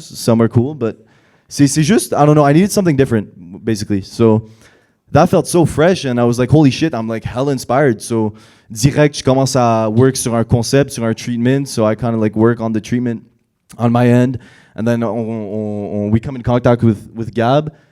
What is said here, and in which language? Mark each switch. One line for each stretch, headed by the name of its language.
English: Some are cool, but
French: c'est juste,
English: I don't know, I needed something different, basically. So that felt so fresh, and I was like, holy shit, I'm like hell inspired.
French: So direct, je commence à work sur un concept, sur un treatment.
English: So I kind of like work on the treatment on my end, and then we come in contact with Gab.